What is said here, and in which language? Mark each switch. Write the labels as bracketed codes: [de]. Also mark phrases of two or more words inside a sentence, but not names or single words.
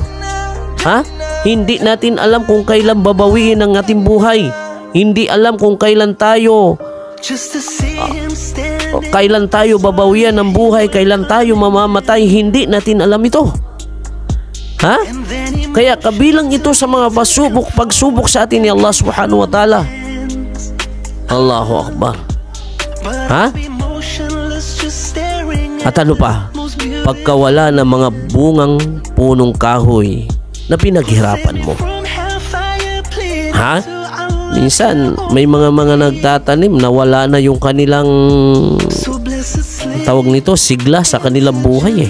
[tl] Hindi natin alam kung kailan babawiin ang ating buhay. Hindi alam kung kailan tayo babawian ng buhay, kailan tayo mamamatay. Hindi natin alam ito. Kaya kabilang ito sa mga pagsubok sa atin ni Allah [ar] سبحانه وتعالى. الله أكبر. [tl] At ano pa? Pagkawala ng mga bungang punong kahoy na pinaghirapan mo. Minsan may mga nagtatanim na wala na yung kanilang tawag nito, sigla sa kanilang buhay eh.